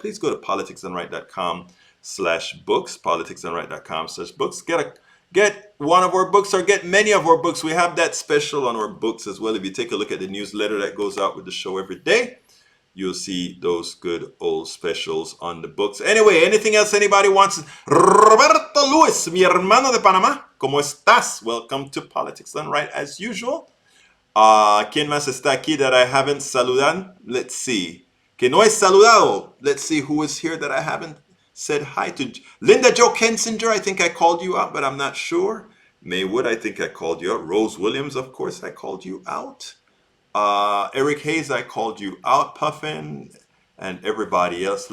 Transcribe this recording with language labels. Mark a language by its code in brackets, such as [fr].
[en] Please go to politicsandright.com/books. Politicsandright.com/books. Get one of our books or get many of our books. We have that special on our books as well. If you take a look at the newsletter that goes out with the show every day, you'll see those good old specials on the books. Anyway, anything else anybody wants? [es] Roberto Luis, mi hermano de Panamá, ¿cómo estás? [en] Welcome to Politics Done Right as usual. [es] ¿Quién más está aquí [en] that I haven't [es] saludado? [en] Let's see. [es] Que no he saludado. [en] Let's see who is here that I haven't said hi to. Linda Jo Kensinger, I think I called you out, but I'm not sure. Maywood, I think I called you out. Rose Williams, of course, I called you out. Eric Hayes, I called you out, Puffin, and everybody else.